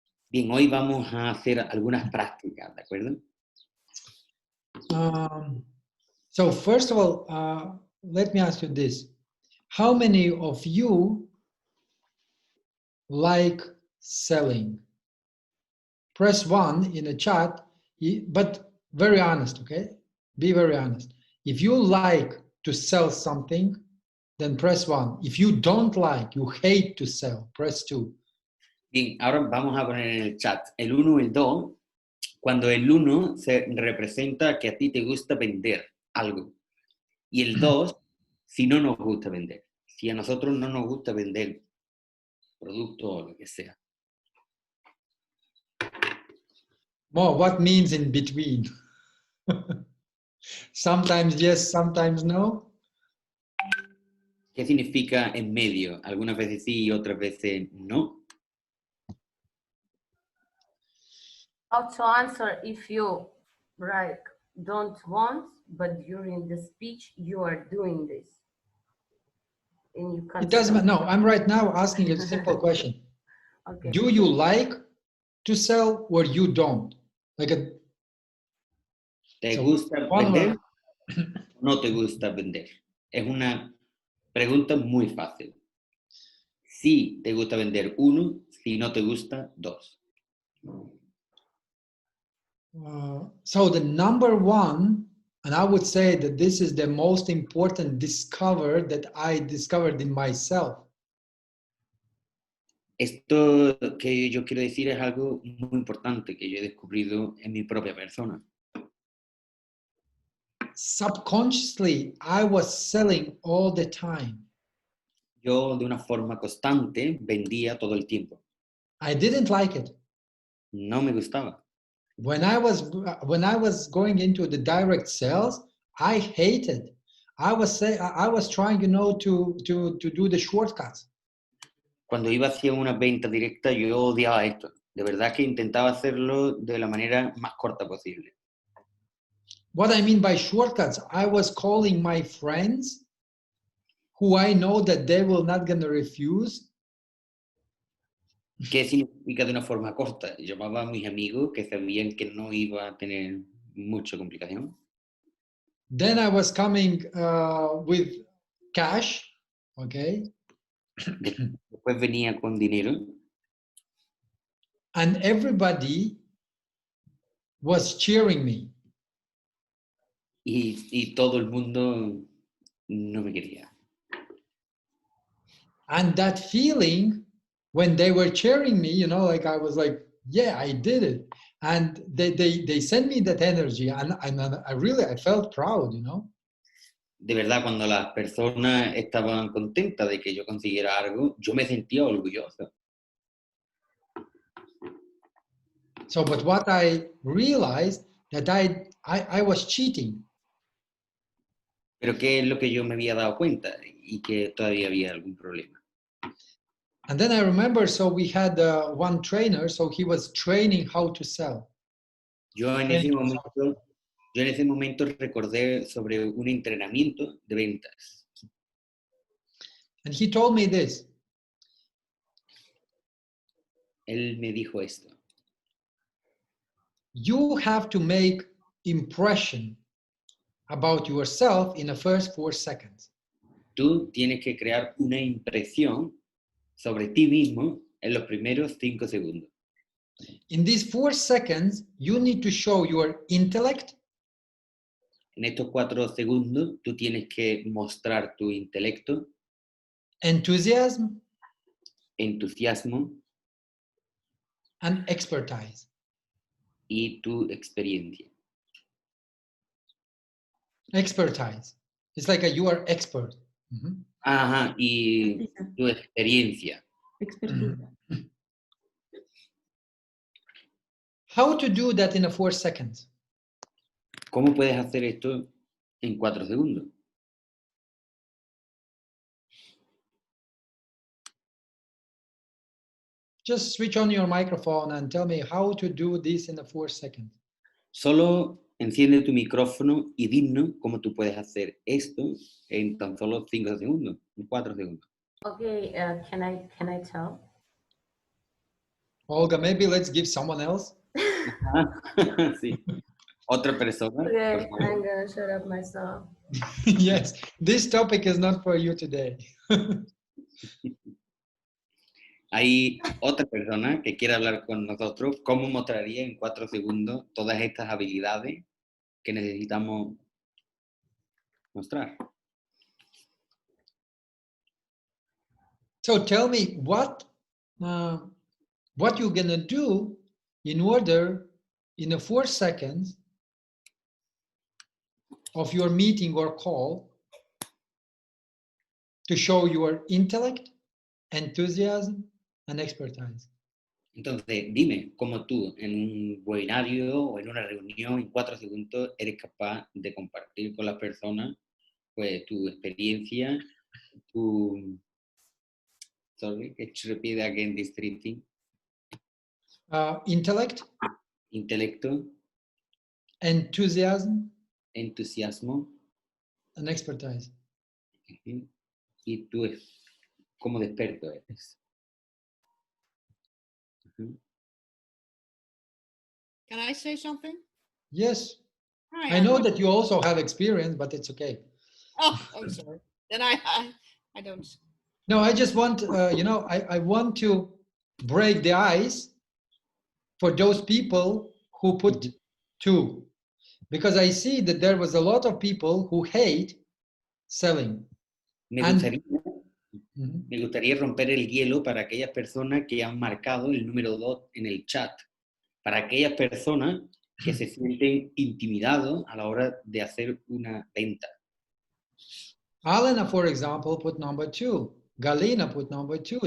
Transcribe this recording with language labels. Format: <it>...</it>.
<es>Bien, hoy vamos a hacer algunas prácticas, ¿de acuerdo?</es> <en>So first of all, let me ask you this. How many of you like selling? Press 1 in the chat, but very honest, okay? Be very honest. If you like to sell something, then press 1. If you don't like, you hate to sell, press 2.</en> <es>Bien, ahora vamos a poner en el chat el 1 o el 2, cuando el 1 se representa que a ti te gusta vender algo, y el 2, si no nos gusta vender, si a nosotros no nos gusta vender producto o lo que sea.</es> <en>Well, what means in between? Sometimes yes, sometimes no.</en> <es>¿Qué significa en medio? Algunas veces sí y otras veces no.</es> <en>How to answer if you don't want, but during the speech you are doing this. And you can't It doesn't stop. matter. No, I'm right now asking a simple question. Okay. Do you like to sell or you don't? Like a,</en> <es>¿Te</es> <en>so</en> <es>gusta</es> <en>one</en> <es>vender</es> <en>or-</en> <es>o no te gusta vender? Es una pregunta muy fácil. Si te gusta vender 1, si no te gusta 2.</es> <en>So the number one, and I would say that this is the most important discover that I discovered in myself.</en> <es>Esto que yo quiero decir es algo muy importante que yo he descubrido en mi propia persona.</es> <en>Subconsciously, I was selling all the time.</en> <es>Yo de una forma constante vendía todo el tiempo.</es> <en>I didn't like it.</en> <es>No me gustaba.</es> <en>When I was going into the direct sales, I hated. I was trying, to do the shortcuts.</en> <es>Cuando iba hacia una venta directa, yo odiaba esto. De verdad que intentaba hacerlo de la manera más corta posible.</es> <en>What I mean by shortcuts, I was calling my friends who I know that they will not gonna refuse.</en> <es>¿Qué significa de una forma corta? Llamaba a mis amigos que sabían que no iba a tener mucha complicación.</es> <en>Then I was coming with cash, okay?</en> <es>Después venía con dinero</es> <en>And everybody was cheering me.</en> <es>y todo el mundo no me quería.</es> <en>And that feeling when they were cheering me, like I was like, yeah, I did it. And they sent me that energy and I felt proud,</en> <es>De verdad, cuando las personas estaban contentas de que yo consiguiera algo, yo me sentía orgulloso.</es> <en>So, but what I realized that I was cheating.</en> <es>Pero ¿qué es lo que yo me había dado cuenta? Y que todavía había algún problema.</es> <en>And then I remember, so we had one trainer, so he was training how to sell.</en> <es>Yo en ese momento recordé sobre un entrenamiento de ventas.</es> <en>And he told me this.</en> <es>Él me dijo esto.</es> <en>You have to make impression about yourself in the first 4 seconds.</en> <es>Tú tienes que crear una impresión sobre ti mismo en los primeros 5 segundos.</es> <en>In these 4 seconds, you need to show your intellect.</en> <es>En estos 4 segundos, tú tienes que mostrar tu intelecto,</es> <en>Enthusiasm,</en> <es>entusiasmo</es> <en>and expertise.</en> <es>y tu experiencia.</es> <en>Expertise. It's like you are expert.</en> <es>Ajá, y tu experiencia.</es> <en>Expertise. How to do that in 4 seconds?</en> <es>¿Cómo puedes hacer esto en 4 segundos?</es> <en>Just switch on your microphone and tell me how to do this in 4 seconds.</en> <es>Solo enciende tu micrófono y dinos cómo tú puedes hacer esto en tan solo 5 segundos, en 4 segundos.</es> <en>Okay, can I tell? Olga, maybe let's give someone else.</en> <es>Sí. Otra persona.</es> <en>Okay,</en> <es>por favor.</es> <en>I'm gonna shut up myself. Yes, this topic is not for you today.</en> <es>Hay otra persona que quiere hablar con nosotros. ¿Cómo mostraría en 4 segundos todas estas habilidades que necesitamos mostrar?</es> <en>So tell me what you're gonna do in order, in the 4 seconds of your meeting or call, to show your intellect, enthusiasm, and expertise.</en> <es>Entonces, dime cómo tú en un webinario o en una reunión en 4 segundos eres capaz de compartir con las personas pues, tu experiencia, tu...</es> <en>Sorry, can you repeat again these 3 things? Intellect,</en> <es>Intelecto,</es> <en>enthusiasm,</en> <es>entusiasmo</es> <en>and expertise.</en> <es>y tú como de experto eres.</es> <en>Can I say something? Yes, Hi, I know Armand. that you also have experience, but it's okay. Oh, I'm sorry. Then I don't. No, I just want, I want to break the ice for those people who put 2, because I see that there was a lot of people who hate selling.</en> <es>Me</es> <en>And-</en> <es>gustaría romper el hielo para aquellas personas que han marcado el número 2 en el chat. Para aquellas personas que se sienten intimidados a la hora de hacer una venta.</es> <en>Alena, for example, put number 2. Galina put number 2.</en>